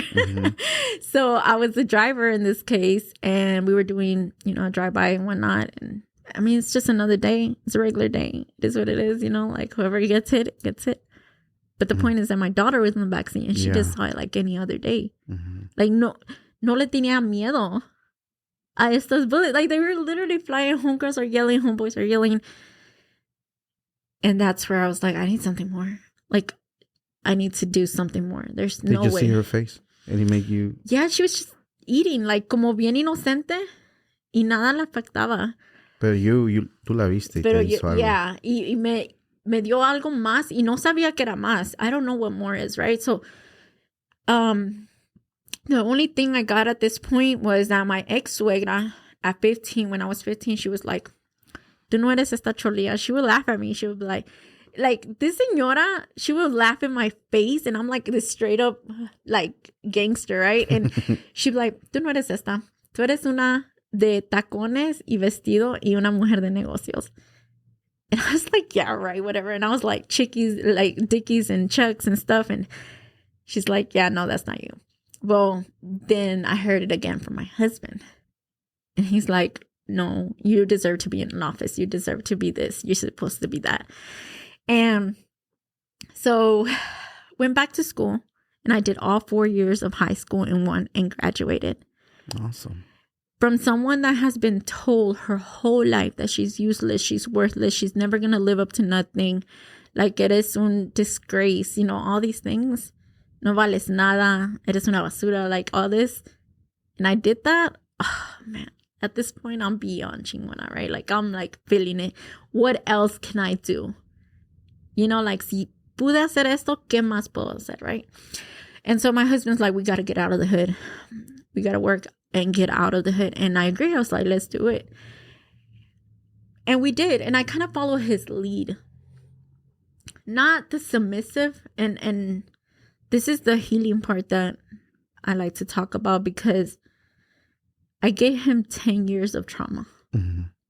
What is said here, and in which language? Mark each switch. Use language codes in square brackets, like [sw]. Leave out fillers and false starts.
[en] Mm-hmm. So I was the driver in this case, and we were doing, a drive-by and whatnot. And I mean, it's just another day. It's a regular day. It is what it is, like whoever gets hit, gets hit. But the point is that my daughter was in the backseat, and she just saw it like any other day. Mm-hmm. [es] Like, no le tenía miedo a estas bullets. [en] Like, they were literally flying. Homegirls are yelling. Homeboys are yelling. And that's where I was like, I need something more. Like, I need to do something more. There's no way. Did you see her face? And it made you... Yeah, she was just eating, like, [es] como bien inocente. Y nada la afectaba. Pero tú la viste. Pero yeah. Y me dio algo más. Y no sabía que era más. [en] I don't know what more is, right? So, the only thing I got at this point was that my ex-suegra, at 15, when I was 15, she was like, [es] tú no eres esta cholía. [en] She would laugh at me. She would be like this señora, she would laugh in my face, and I'm like this straight up like gangster, right? And she'd be like, [es] tú no eres esta. Tú eres una de tacones y vestido y una mujer de negocios. [en] And I was like, yeah, right, whatever. And I was like chickies, like Dickies and Chucks and stuff. And she's like, yeah, no, that's not you. Well, then I heard it again from my husband. And he's like, no, you deserve to be in an office. You deserve to be this. You're supposed to be that. And so went back to school, and I did all 4 years of high school in one and graduated. Awesome. From someone that has been told her whole life that she's useless, she's worthless, she's never going to live up to nothing. Like, [es] eres un [en] disgrace, all these things. [es] No vales nada. Eres una basura, [en] like all this. And I did that. Oh, man. At this point, I'm beyond chingona, right? Like, I'm like feeling it. What else can I do? [es] Like, si pude hacer esto, ¿qué más puedo hacer, right? [en] And so my husband's like, we got to get out of the hood. We got to work and get out of the hood. And I agree. I was like, let's do it. And we did. And I kind of followed his lead. Not the submissive. And this is the healing part that I like to talk about, because I gave him 10 years of trauma. Mm-hmm.